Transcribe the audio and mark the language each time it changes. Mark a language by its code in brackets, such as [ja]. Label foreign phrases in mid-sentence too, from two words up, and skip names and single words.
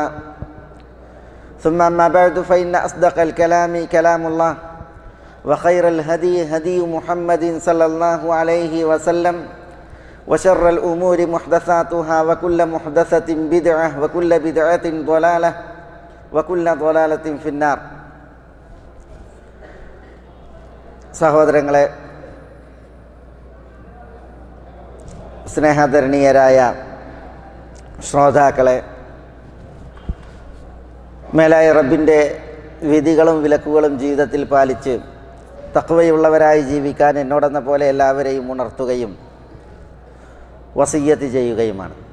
[ar] ثم أما بعد فإن أصدق الكلام كلام الله وخير الهدي هدي محمد صلى الله عليه وسلم وشر الأمور محدثاتها وكل محدثة بدعة وكل بدعة ضلالة وكل ضلالة في النار. [ml] സഹോദരങ്ങളെ, സ്നേഹാദരണീയരായ ശ്രോതാക്കളെ, മേലായ റബ്ബിൻ്റെ വിധികളും വിലക്കുകളും ജീവിതത്തിൽ പാലിച്ച് തഖ്വയുള്ളവരായി ജീവിക്കാൻ എന്നോടെന്ന പോലെ എല്ലാവരെയും ഉണർത്തുകയും വസിയ്യത്ത് ചെയ്യുകയുമാണ്.